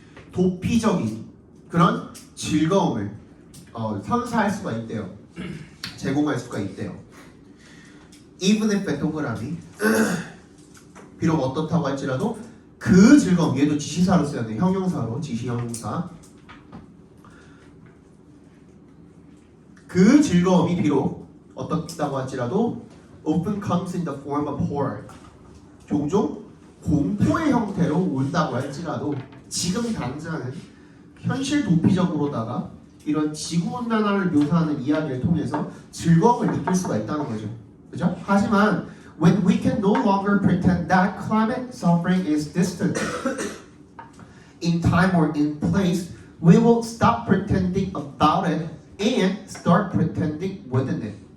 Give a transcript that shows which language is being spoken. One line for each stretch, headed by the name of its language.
Korean: 도피적인 그런 즐거움을 선사할 수가 있대요. 제공할 수가 있대요.
English: Even if
Korean: 동그라미 비록 어떻다고 할지라도 그 즐거움 얘도 지시사로 써야 돼. 형용사로 지시 형용사. 그 즐거움이 비록 어떻다고 할지라도
English: often comes in the form of horror.
Korean: 종종 공포의 형태로 온다고 할지라도 지금 당장은 현실 도피적으로다가 이런 지구온난화를 묘사하는 이야기를 통해서 즐거움을 느낄 수가 있다는 거죠. 그죠?
English: 하지만 when we can no longer pretend that climate suffering is distant in time or in place, we will stop pretending about it and start pretending within it.